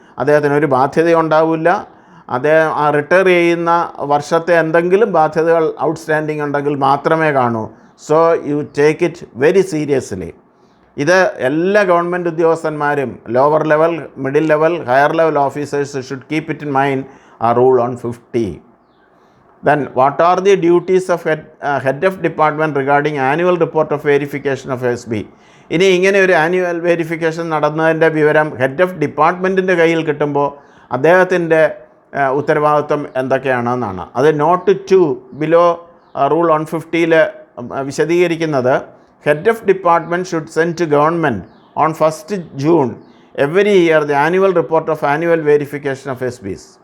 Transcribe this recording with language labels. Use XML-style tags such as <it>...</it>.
<ml>അദ്ദേഹത്തിന് ഒരു ബാധ്യത ഉണ്ടാവില്ല. അദ്ദേഹം ആ റിട്ടയർ ചെയ്യുന്ന വർഷത്തെ എന്തെങ്കിലും ബാധ്യതകൾ ഔട്ട്സ്റ്റാൻഡിങ് ഉണ്ടെങ്കിൽ മാത്രമേ കാണൂ.</ml> <en>So you take it very seriously.</en> <ml>ഇത് എല്ലാ government ഉദ്യോഗസ്ഥന്മാരും</ml> <en>Lower level, middle level, higher level officers should keep it in mind ആ rule on 50. Then what are the duties of head of department regarding annual report of verification of SB?</en> <ml>ഇനി ഇങ്ങനെ ഒരു annual verification നടന്നതിൻ്റെ വിവരം head of ഡിപ്പാർട്ട്മെൻറ്റിൻ്റെ കയ്യിൽ കിട്ടുമ്പോൾ അദ്ദേഹത്തിൻ്റെ ഉത്തരവാദിത്വം എന്തൊക്കെയാണെന്നാണ്.</ml> <en>അത് note 2 below rule on 50 വിശദീകരിക്കുന്നത് head of department should send to government on 1st June every year the annual report of annual verification of SBs.</en>